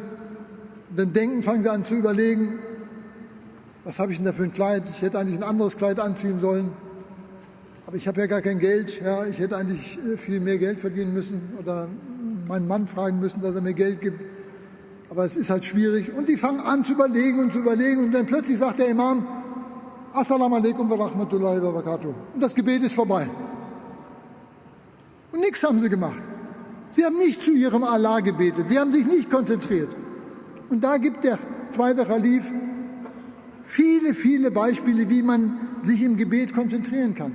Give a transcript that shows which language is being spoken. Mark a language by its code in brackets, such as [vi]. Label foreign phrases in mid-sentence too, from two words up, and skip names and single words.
[de] Und dann fangen sie an zu überlegen, was habe ich denn da für ein Kleid? Ich hätte eigentlich ein anderes Kleid anziehen sollen. Aber ich habe ja gar kein Geld. Ja, ich hätte eigentlich viel mehr Geld verdienen müssen oder meinen Mann fragen müssen, dass er mir Geld gibt. Aber es ist halt schwierig. Und die fangen an zu überlegen und dann plötzlich sagt der Imam, [ar] السلام عليكم ورحمة الله وبركاته. [de] Und das Gebet ist vorbei. Und nichts haben sie gemacht. Sie haben nicht zu ihrem Allah gebetet. Sie haben sich nicht konzentriert. Und da gibt der zweite Khalif viele Beispiele, wie man sich im Gebet konzentrieren kann.